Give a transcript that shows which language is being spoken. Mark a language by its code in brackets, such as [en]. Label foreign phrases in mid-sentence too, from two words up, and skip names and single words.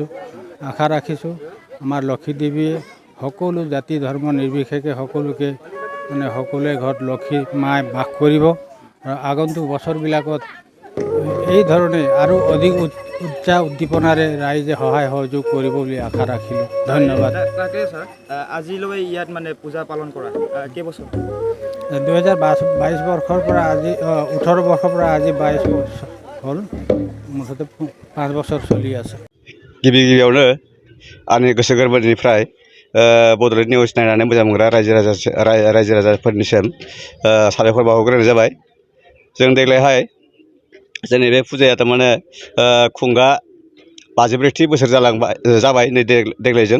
[as] আশা ৰাখিছোঁ আমাৰ লক্ষী দেৱীয়ে সকলো জাতি ধৰ্ম নিৰ্বিশেষে সকলোকে সকলোৱে ঘৰত লক্ষী মাই বাস কৰিব আৰু আগন্তুক বছৰবিলাকত এই ধৰণে আৰু অধিক উৎসাহ উদ্দীপনাৰে ৰাইজে সহায় সহযোগ কৰিব বুলি আশা ৰাখিলোঁ। ধন্যবাদ। তাকে ছাৰ আজিলৈ ইয়াত মানে পূজা পালন কৰা কেইবছৰ? 2022 বৰ্ষৰ পৰা আজি 18 বৰ্ষৰ পৰা আজি 22 বছৰ হ'ল, মুঠতে 5 বছৰ চলি আছে। [brx] गिबियावनो आंनि गोसो गोरबोनिफ्राय बड'लेण्ड निउस नायनानै मोजां मोनग्रा रायजो राजाफोरनिसिम साबायखर बावहरग्रोनाय जाबाय। जों देग्लायहाय जोंनि बे फुजाया थारमाने खुंगा 53थि बोसोर जाबाय नै देग्लायजों।